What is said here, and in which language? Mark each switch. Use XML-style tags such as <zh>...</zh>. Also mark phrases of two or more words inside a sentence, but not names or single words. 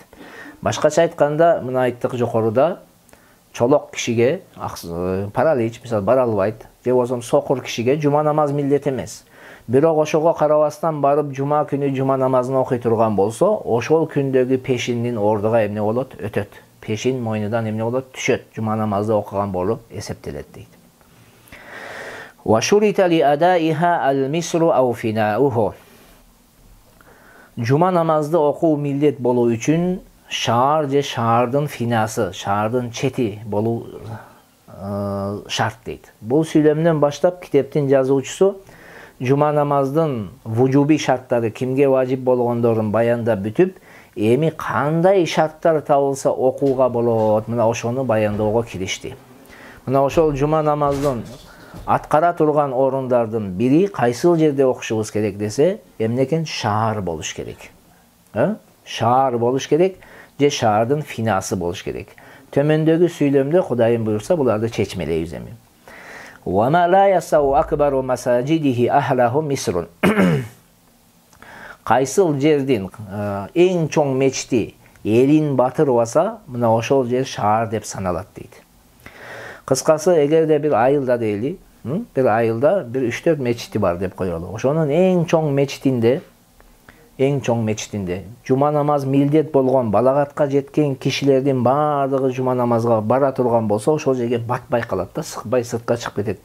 <ky>Башкача айтканда, мына айттык жокоруда, чолок кишиге, паралич, мисалы бара албайт, же болбосо сокур кишиге жума намаз милдет эмес. Бирок ошого карабастан барып жума күнү жума намазын окуй турган болсо, ошол күндөгү пешиндин ордуга эмне болот? Өтөт. Пешин мойнудан эмне болот? Түшөт. Жума намазды окуган болуп эсептелет дейт.</ky> <ar>وشرط لأدائها المصر أو فناؤه.</ar> <ky>Жума намазды окуу милдет болуу үчүн шаар же шаардын финасы, шаардын чети болуу шарт дейт. Бул сүйлөмдөн баштап китептин жазуучусу жума намаздын вужуби шарттары кимге важип болгондорун баяндап бүтүп, эми кандай шарттар табылса окууга болот, мына ошону баяндоого киришти. Мына ошол жума намаздын аткара турган орундардын бири кайсыл жерде окушубуз керек десе, эмне экен? Шаар болуш керек. Шаар болуш керек же шаардын финасы болуш керек. Төмөндөгү сүйлөмдө Кудайым буйрса буларды чечмелейбиз эми.</ky> <ar>وَمَا لَا يَسَوْ أَكْبَرُ مَسَاجِدِهِ أَهْلَهُ مِصْرٌ.</ar> <ky>Кайсыл жердин эң чоң мечити элин батырбаса, мына ошол жер шаар деп саналат дейт. Кыскасы, эгерде бир айылда дейли, бир айылда бир 3-4 мечити бар деп коелу. Ошонун эң чоң мечитинде жума намаз милдет болгон, балагатка жеткен кишилердин баардыгы жума намазга бара турган болсо, ошол жерге батпай калат да, сыкпай сыртка чыгып кетет.</ky>